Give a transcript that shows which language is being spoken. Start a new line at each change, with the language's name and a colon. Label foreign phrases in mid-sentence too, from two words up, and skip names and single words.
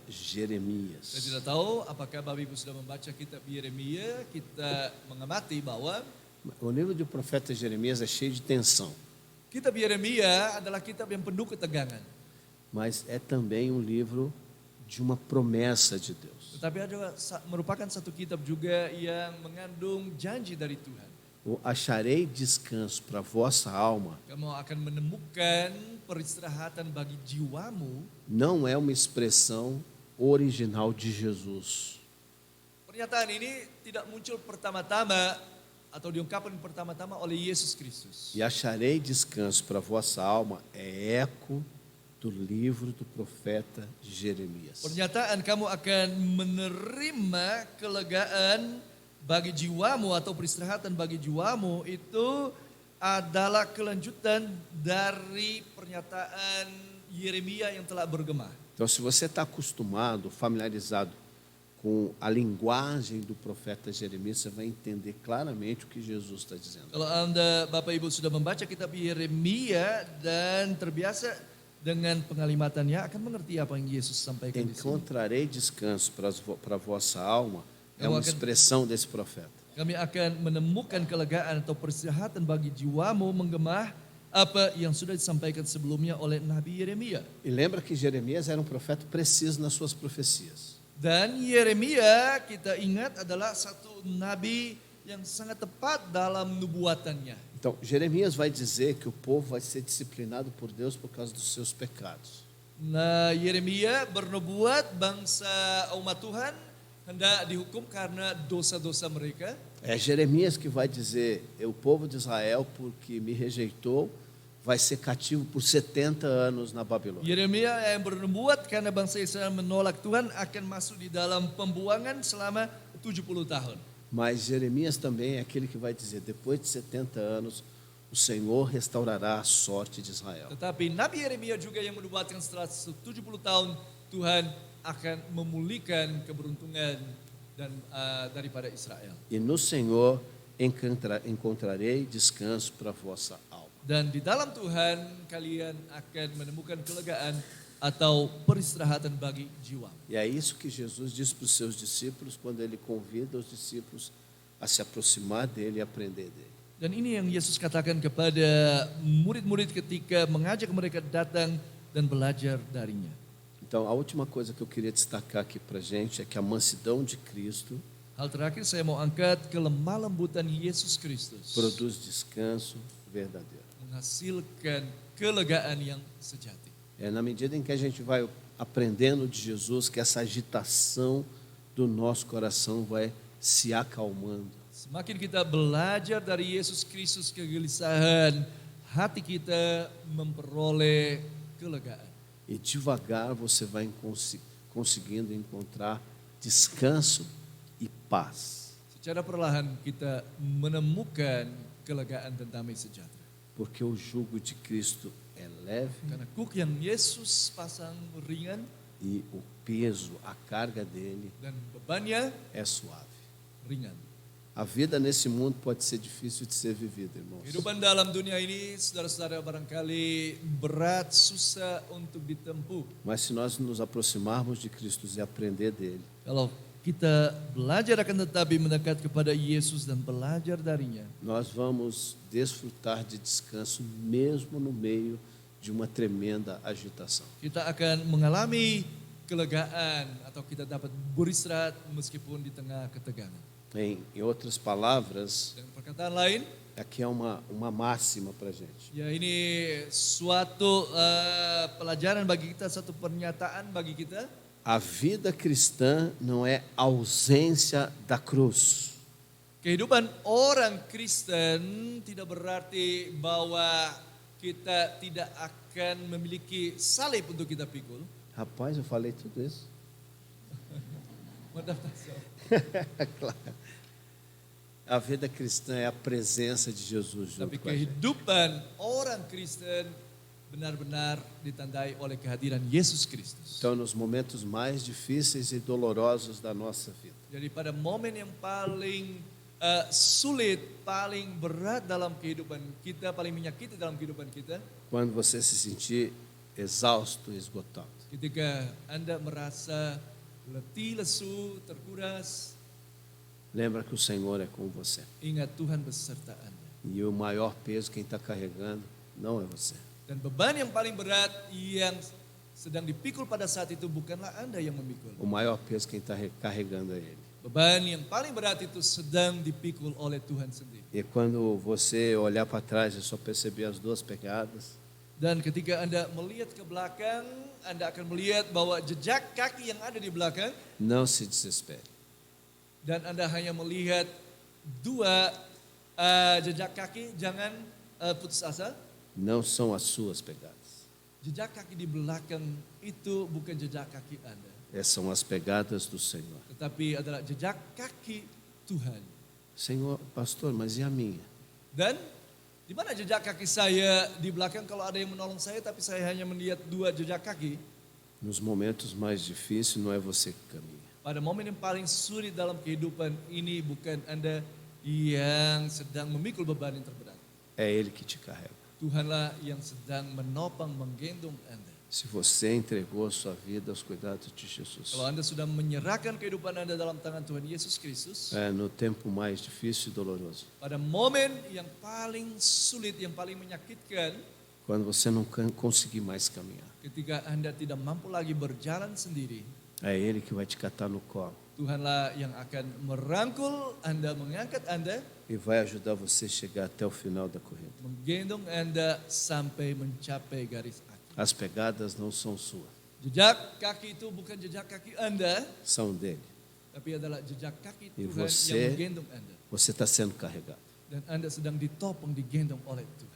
Indonesian: Saya Jeremias. tidak tahu apakah Bapak Ibu sudah membaca kitab Yeremia, kita mengamati bahwa
Portuguese: O livro do profeta Jeremias é cheio de tensão,
Indonesian: kitab Yeremia adalah kitab yang penuh ketegangan.
Portuguese: mas é também um livro de uma promessa de Deus.
Indonesian: Tetapi ada merupakan satu kitab juga yang mengandung janji dari Tuhan.
Portuguese: O acharei descanso para a vossa alma
Indonesian: Kamu akan menemukan peristirahatan bagi jiwamu.
Portuguese: não é uma expressão original de Jesus.
Indonesian: Pernyataan ini tidak muncul pertama-tama atau diungkapkan pertama-tama oleh Yesus Kristus.
Portuguese: E acharei descanso para a vossa alma é eco do livro do profeta Jeremias.
Indonesian: Pernyataan kamu akan menerima kelegaan bagi jiwamu atau peristirahatan bagi jiwamu itu adalah kelanjutan dari pernyataan Yeremia yang telah bergema.
Portuguese: Então, se você está acostumado, familiarizado com a linguagem do profeta Jeremias, você vai entender claramente o que Jesus está dizendo.
Indonesian: Kalau Anda Bapak Ibu sudah membaca kitab Yeremia dan terbiasa dengan pengalimatannya, akan mengerti apa yang Yesus sampaikan di sini.
Portuguese: Encontrarei descanso para a vossa alma é uma expressão desse profeta.
Indonesian: Kami akan menemukan kelegaan atau peristirahatan bagi jiwamu menggemah apa yang sudah disampaikan sebelumnya oleh Nabi Yeremia.
Portuguese: E lembra que Jeremias era um profeta preciso nas suas profecias.
Indonesian: Dan Yeremia kita ingat adalah satu nabi yang sangat tepat dalam nubuatannya.
Portuguese: Então, Jeremias vai dizer que o povo vai ser disciplinado por Deus por causa dos seus pecados.
Indonesian: Nah, Yeremia bernubuat bangsa umat Tuhan hendak dihukum karena dosa-dosa mereka.
Portuguese: É Jeremias que vai dizer, o povo de Israel, porque me rejeitou, vai ser cativo por 70 anos na Babilônia.
Indonesian: Yeremia yang bernubuat karena bangsa Israel menolak Tuhan akan masuk di dalam pembuangan selama 70 tahun.
Portuguese: Mas Jeremias também é aquele que vai dizer, depois de 70 anos, o Senhor restaurará a sorte de Israel.
Indonesian: Tetapi Nabi Yeremia juga yang menubuatkan setelah 70 tahun Tuhan akan memulihkan keberuntungan dan daripada Israel.
Portuguese: E no Senhor encontrarei descanso para a vossa alma.
Indonesian: Dan di dalam Tuhan kalian akan menemukan kelegaan atau peristirahatan bagi jiwa.
Portuguese: E é isso que Jesus diz para os seus discípulos quando ele convida os discípulos a se aproximar dele e aprender dele.
Indonesian: Dan ini yang Yesus katakan kepada murid-murid ketika mengajak mereka datang dan belajar darinya.
Portuguese: Então, a última coisa que eu queria destacar aqui para a gente é que a mansidão de Cristo
Indonesian: Hal terakhir saya mau angkat kelemah lembutan Yesus Kristus
Portuguese: produz descanso verdadeiro.
Indonesian: menghasilkan kelegaan yang sejati.
Portuguese: É na medida em que a gente vai aprendendo de Jesus que essa agitação do nosso coração vai se acalmando.
Indonesian: Semakin kita belajar dari Yesus Kristus, kegelisahan hati kita memperoleh kelegaan.
Portuguese: E devagar você vai conseguindo encontrar descanso e paz.
Indonesian: Secara perlahan kita menemukan kelegaan dan damai sejahtera.
Portuguese: Porque o jugo de Cristo é leve
Indonesian: Karena kuk yang Yesus pasang ringan
Portuguese: e o peso, a carga dele
Indonesian: dan bebannya
Portuguese: é suave.
Indonesian: ringan.
Portuguese: A vida nesse mundo pode ser difícil de ser vivida, irmãos.
Indonesian: Kehidupan dalam dunia ini, saudara-saudara, barangkali berat, susah untuk ditempuh.
Portuguese: Mas se nós nos aproximarmos de Cristo e aprender dele,
Indonesian: Kalau kita belajar akan tetapi mendekat kepada Yesus dan belajar darinya,
Portuguese: nós vamos desfrutar de descanso mesmo no meio de uma tremenda agitação.
Indonesian: kita akan mengalami kelegaan atau kita dapat beristirahat meskipun di tengah ketegangan.
Portuguese: Em outras palavras,
Indonesian: Dengan perkataan lain,
Portuguese: aqui é uma máxima para a gente.
Indonesian: ya ini suatu pelajaran bagi kita, satu pernyataan bagi kita.
Portuguese: A vida cristã não é ausência da cruz.
Indonesian: Kehidupan orang Kristen tidak berarti bahwa kita tidak akan memiliki salib untuk kita pikul.
Portuguese: Rapaz, eu falei tudo isso. Claro. A vida cristã é a presença de Jesus junto
Indonesian: Tapi
Portuguese: com a gente.
Indonesian: kehidupan orang Kristen benar-benar ditandai oleh kehadiran Yesus Kristus.
Portuguese: Então, nos momentos mais difíceis e dolorosos da nossa vida,
Indonesian: Jadi pada momen yang paling sulit, paling berat dalam kehidupan kita, paling menyakiti dalam kehidupan kita,
Portuguese: quando você se sentir exausto, esgotado,
Indonesian: ketika Anda merasa letih, lesu, terkuras,
Portuguese: lembra que o Senhor é com você.
Indonesian: ingat Tuhan beserta Anda.
Portuguese: E o maior peso, quem está carregando, não é você.
Indonesian: Dan beban yang paling berat yang sedang dipikul pada saat itu bukanlah Anda yang memikul.
Portuguese: O maior peso, quem está carregando é Ele.
Indonesian: Beban yang paling berat itu sedang dipikul oleh Tuhan sendiri.
Portuguese: E quando você olhar para trás e só perceber as duas pegadas,
Indonesian: Dan ketika Anda melihat ke belakang, Anda akan melihat bahwa jejak kaki yang ada di belakang,
Portuguese: não se desespere.
Indonesian: dan Anda hanya melihat dua jejak kaki, jangan putus asa.
Portuguese: Não são as suas pegadas.
Indonesian: jejak kaki di belakang itu bukan jejak kaki Anda,
Portuguese: são as pegadas do Senhor.
Indonesian: tetapi adalah jejak kaki Tuhan.
Portuguese: Senhor, pastor, mas e a minha?
Indonesian: Dan di mana jejak kaki saya di belakang kalau ada yang menolong saya tapi saya hanya melihat 2 jejak kaki?
Portuguese: Nos momentos mais difíceis, não é você que caminha.
Indonesian: Pada momen yang paling sulit dalam kehidupan ini bukan Anda yang sedang memikul beban yang terberat.
Portuguese: É Ele que te carrega.
Indonesian: Tuhanlah yang sedang menopang, menggendong Anda.
Portuguese: Se você entregou a sua vida aos cuidados de Jesus,
Indonesian: Kalau Anda sudah menyerahkan kehidupan Anda dalam tangan Tuhan Yesus Kristus,
Portuguese: no tempo mais difícil e doloroso,
Indonesian: pada momen yang paling sulit, yang paling menyakitkan,
Portuguese: quando você não conseguir mais caminhar,
Indonesian: ketika Anda tidak mampu lagi berjalan sendiri,
Portuguese: é Ele que vai te catar no colo
Indonesian: Tuhanlah yang akan merangkul Anda, mengangkat Anda,
Portuguese: e vai ajudar você a chegar até o final da corrida.
Indonesian: menggendong Anda sampai mencapai garis akhir.
Portuguese: As pegadas não são suas,
Indonesian: Jejak kaki itu bukan jejak kaki Anda,
Portuguese: são dele.
Indonesian: tapi adalah jejak kaki
Portuguese: E
Indonesian: Tuhan
Portuguese: você-
Indonesian: yang menggendong Anda.
Portuguese: Você está sendo carregado.
Indonesian: Dan Anda sedang ditopang, digendong oleh Tuhan.